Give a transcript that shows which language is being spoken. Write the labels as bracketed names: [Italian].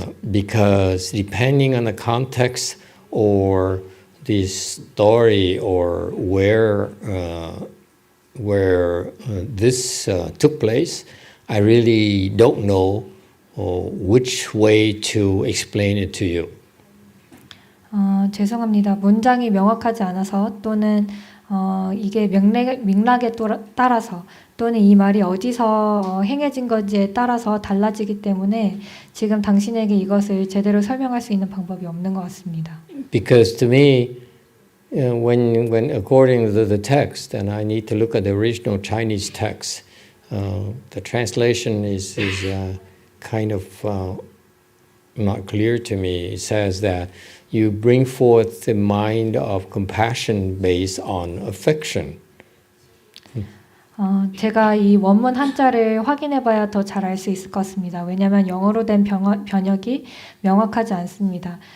[English] Because depending on the context or the story or where this took place, I really don't know which way to explain it to you. [Korean] 죄송합니다. 문장이 명확하지 않아서 또는 이게 맥락에 따라서 또는 이 말이 어디서 행해진 건지에 따라서 달라지기 때문에 지금 당신에게 이것을 제대로 설명할 수 있는 방법이 없는 것 같습니다. [English] Because to me, when according to the text, and I need to look at the original Chinese text, the translation is kind of not clear to me. It says that you bring forth the mind of compassion based on affection. [Korean] 제가 이 원문 한자를 확인해 봐야 더 잘 알 수 있을 것 같습니다. 왜냐하면 영어로 된 번역이 명확하지 않습니다.